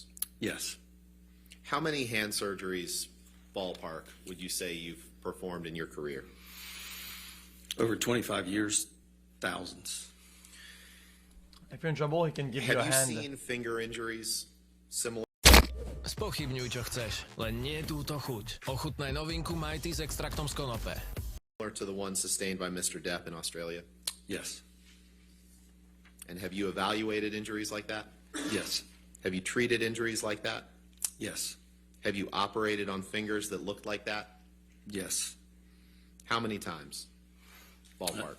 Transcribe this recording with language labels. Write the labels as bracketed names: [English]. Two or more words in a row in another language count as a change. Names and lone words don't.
[English] Yes. How many hand surgeries, ballpark, would you say you've performed in your career? Over 25 years, thousands. If you're in trouble, he can give you a hand. Have you seen finger injuries similar? [Slovak] Spochybňuj, čo chceš, len nie túto chuť. Ochutnaj novinku Mighty s extraktom z konope. [English] Similar to the one sustained by Mr. Depp in Australia? Yes. And have you evaluated injuries like that? Yes. Have you treated injuries like that? Yes. Have you operated on fingers that looked like that? Yes. How many times? Ballpark.